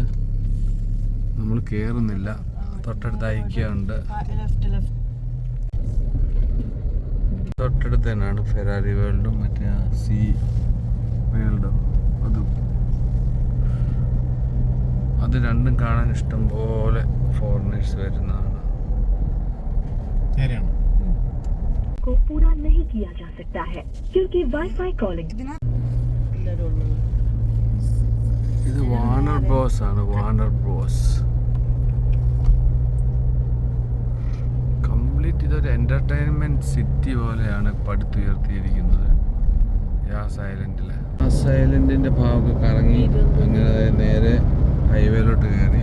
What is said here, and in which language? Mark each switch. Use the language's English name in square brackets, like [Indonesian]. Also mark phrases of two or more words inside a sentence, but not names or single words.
[Malayalam] നമ്മൾ കയറുന്നില്ല. തൊട്ടടുത്ത് ഐക്യുണ്ട്. തൊട്ടടുത്ത് തന്നെയാണ് ഫെറാറി വേൾഡും മറ്റേ സീ വേൾഡും. അത് രണ്ടും കാണാൻ ഇഷ്ടം പോലെ ഫോറിനേഴ്സ് വരുന്നതാണ്. [Hindi] पूरा नहीं किया जा सकता है क्योंकि [English] WiFi calling. [Malayalam] ഇത് വാർണർ ബ്രോസ് ആണ്. വാർണർ ബ്രോസ് കംപ്ലീറ്റ് ഇതൊരു [English] entertainment city [Malayalam] പോലെയാണ് പടുത്തുയർത്തിയിരിക്കുന്നത്. യാസ് ഐലൻഡിൽ യാസ് ഐലൻഡിന്റെ ഭാഗമൊക്കെ കറങ്ങി അങ്ങനെ നേരെ ഹൈവേയിലോട്ട് കയറി.